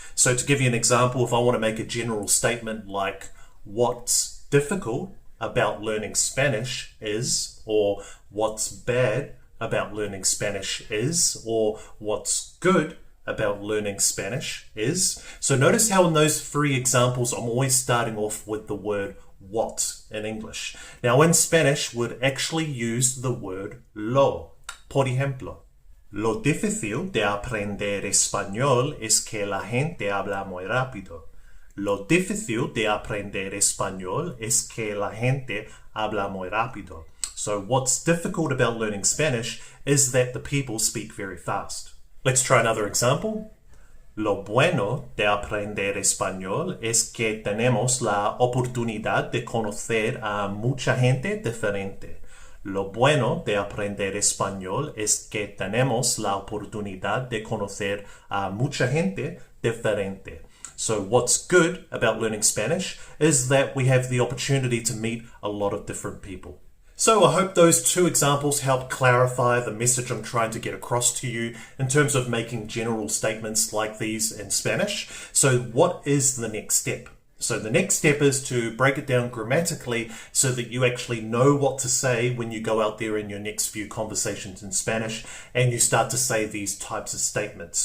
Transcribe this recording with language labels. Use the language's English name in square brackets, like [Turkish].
[English] So to give you an example, if I want to make a general statement like what's difficult about learning Spanish is, or what's bad about learning Spanish is, or what's good about learning Spanish is. So notice how in those three examples, I'm always starting off with the word what in English. Now in Spanish, we'd actually use the word lo. [Spanish] Por ejemplo, lo difícil de aprender español es que la gente habla muy rápido. Lo difícil de aprender español es que la gente habla muy rápido. [English] So what's difficult about learning Spanish is that the people speak very fast. Let's try another example. [Spanish] Lo bueno de aprender español es que tenemos la oportunidad de conocer a mucha gente diferente. Lo bueno de aprender español es que tenemos la oportunidad de conocer a mucha gente diferente. [English] So what's good about learning Spanish is that we have the opportunity to meet a lot of different people. So I hope those two examples help clarify the message I'm trying to get across to you in terms of making general statements like these in Spanish. So what is the next step? So the next step is to break it down grammatically so that you actually know what to say when you go out there in your next few conversations in Spanish and you start to say these types of statements.